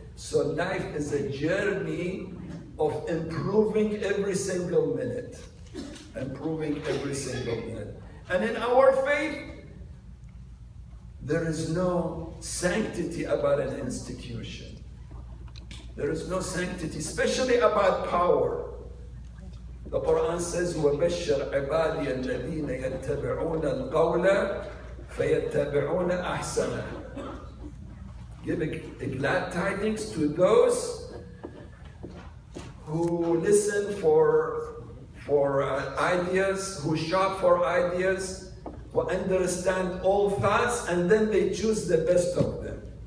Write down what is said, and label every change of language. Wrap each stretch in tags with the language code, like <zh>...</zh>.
<en>So life is a journey of improving every single minute. Improving every single minute. And in our faith, there is no sanctity about an institution. There is no sanctity, especially about power. The Quran says,</en> <ar>وَبَشَّرْ عِبَادِيَ الَّذِينَ يَتَّبِعُونَ الْقَوْلَ فَيَتَّبِعُونَ أَحْسَنَهُ.</ar> <en>Give a glad tidings to those who listen for ideas, who shop for ideas, who understand all thoughts, and then they choose the best of them.</en>